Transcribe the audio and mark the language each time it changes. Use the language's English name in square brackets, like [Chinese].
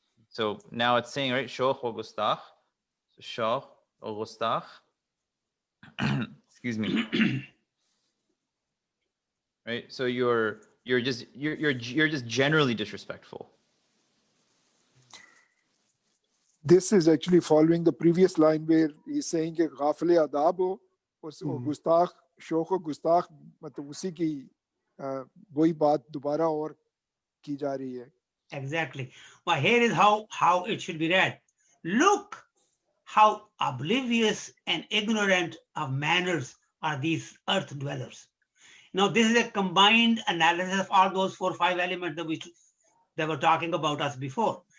[English] So now it's saying, right, [Hindi] shauq wa gustakh. [English] So shauq wa gustakh. Excuse me. Right? So you're just generally disrespectful. this is actually following the previous line where he's saying [Hindi] कि ghafil adab ho और गुस्ताख शोख और गुस्ताख मतलब उसी की वही बात दोबारा और की जा रही है. [English] Exactly. Well, here is how it should be read. Look how oblivious and ignorant of manners are these earth dwellers. Now, this is a combined analysis of all those 4 or 5 elements that they were talking about us before.